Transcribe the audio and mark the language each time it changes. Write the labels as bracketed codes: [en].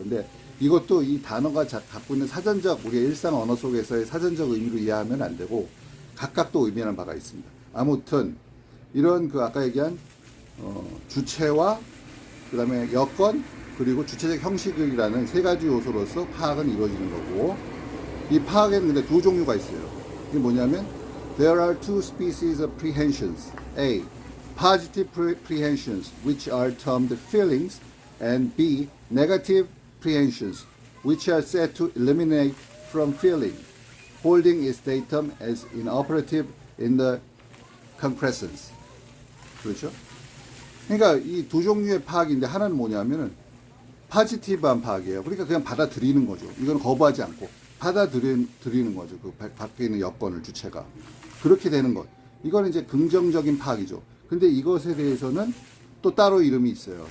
[ko] 근데 이것도 이 단어가 갖고 있는 사전적, 우리의 일상 언어 속에서의 사전적 의미로 이해하면 안 되고 각각 또 의미하는 바가 있습니다. 아무튼 이런 그 아까 얘기한 주체와 그 다음에 여건 그리고 주체적 형식이라는 세 가지 요소로서 파악은 이루어지는 거고, 이 파악에는 근데 두 종류가 있어요. 이게 뭐냐면 [en] there are two species of prehensions. A. Positive prehensions, which are termed feelings, and B. Negative prehensions, which are said to eliminate from feeling, holding its datum as inoperative in the concrescence. [ko] 그렇죠? 그러니까 이 두 종류의 파악인데, 하나는 뭐냐면은 파지티브한 파악이에요. 그러니까 그냥 받아들이는 거죠. 이건 거부하지 않고 받아들이는 거죠. 그 밖에 있는 여건을, 주체가. 그렇게 되는 것. 이거는 이제 긍정적인 파악이죠. 근데 이것에 대해서는 또 따로 이름이 있어요.